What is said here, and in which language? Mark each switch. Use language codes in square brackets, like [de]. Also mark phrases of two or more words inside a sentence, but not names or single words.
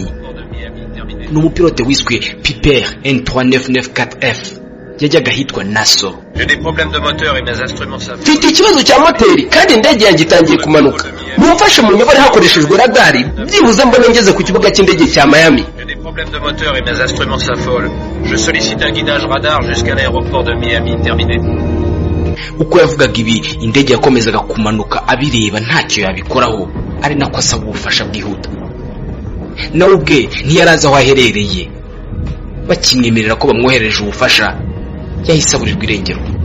[rw] Ni umupilote wiswe Piper N3994F, yajyaga hitwa Nassau. Mfite ikibazo cya moteri kandi indege yanjye itangiye kumanuka. Mumfashe mu nyobore hakoreshejwe radari byibuze mbone ngeze ku kibuga cy'indege cya Miami. [fr] Problème de moteur et mes instruments s'affolent. Je sollicite un guidage radar jusqu'à l'aéroport de Miami. Terminé. [rw] Uko yavugaga ibi, indege yakomezaga kumanuka abireba ntacyo yabikoraho, ari nako asaba ubufasha bwihuta. Nawe ubwe ntiyarazi aho aherereye. Bakimwemerera ko bamwohereje ubufasha, yahise aburirwa irengero.